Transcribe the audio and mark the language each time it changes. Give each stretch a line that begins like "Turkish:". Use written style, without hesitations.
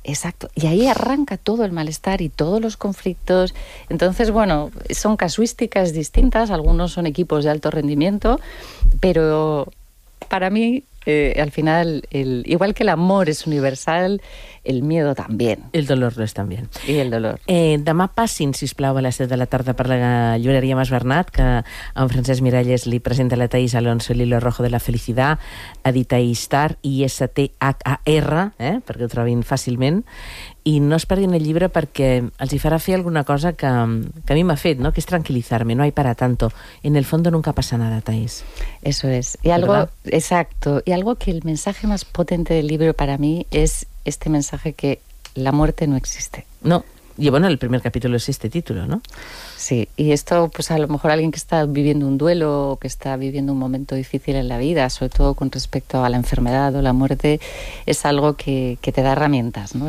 Spanish: Exacto, y ahí arranca todo el malestar y todos los conflictos. Entonces, bueno, son casuísticas distintas, algunos son equipos de alto rendimiento, pero para mí, al final, igual que el amor es universal, el miedo también. El dolor lo es también. Y el dolor.
Catalan: Demà passin, sisplau, a les 7 de la tarda per la llibreria Mas Bernat, que en Francesc Miralles li presenta la Thais Alonso, l'Hilo Rojo de la Felicidad, edita Istar, I-S-T-H-A-R, perquè ho trobin fàcilment. I no es perdin el llibre perquè els hi farà fer alguna cosa que a mi m'ha fet, no? Que és tranquil·litzar-me,
Spanish: no hay para tanto. En el fondo nunca pasa nada, Thais. Eso es. Y algo, exacto. Y algo que el mensaje más potente del libro para mí es este mensaje que la muerte no existe. No, y bueno, el primer capítulo es este título, ¿no? Sí, y esto pues a lo mejor alguien que está viviendo un duelo o que está viviendo un momento difícil en la vida, sobre todo con respecto a la enfermedad o la muerte, es algo que te da herramientas, ¿no?